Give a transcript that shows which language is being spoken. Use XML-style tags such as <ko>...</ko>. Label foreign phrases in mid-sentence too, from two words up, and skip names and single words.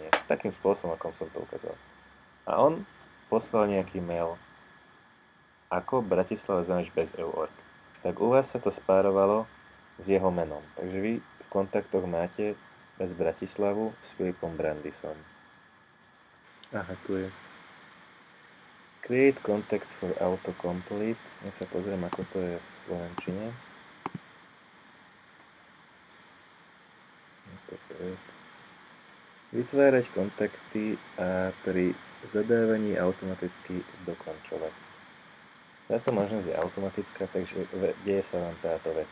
<sk>Takým spôsobom, ako som to ukázal. A on poslal nejaký mail ako Bratislava Zanaš bez EU.org. Tak u vás sa to spárovalo s jeho menom. Takže vy v kontaktoch máte bez Bratislavu s Filipom Brandisom. Aha, tu je.</sk> <en>Create context for autocomplete.</en> <sk>Ja sa pozriem, ako to je v slovenčine. Vytvárať kontakty a pri zadávaní automaticky dokončovať. Táto možnosť je automatická, takže deje sa vám táto vec.</sk>